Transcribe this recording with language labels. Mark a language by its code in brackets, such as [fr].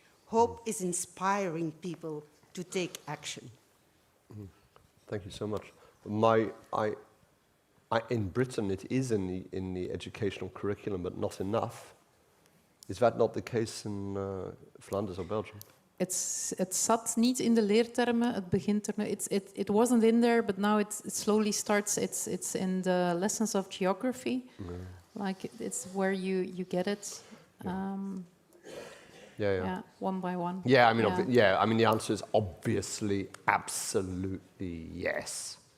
[en] Hope is inspiring people to take action. Thank you so much. In Britain, it is in the educational curriculum, but not enough. Is that not the case in Flanders or Belgium? [nl] Het zat niet in de leertermen. Het begint er nu. [en] It wasn't in there, but now it slowly starts. It's in the lessons of geography. Yeah. Like it's where you get it. Yeah, one by one. Yeah, I mean, I mean, the answer is obviously, absolutely yes.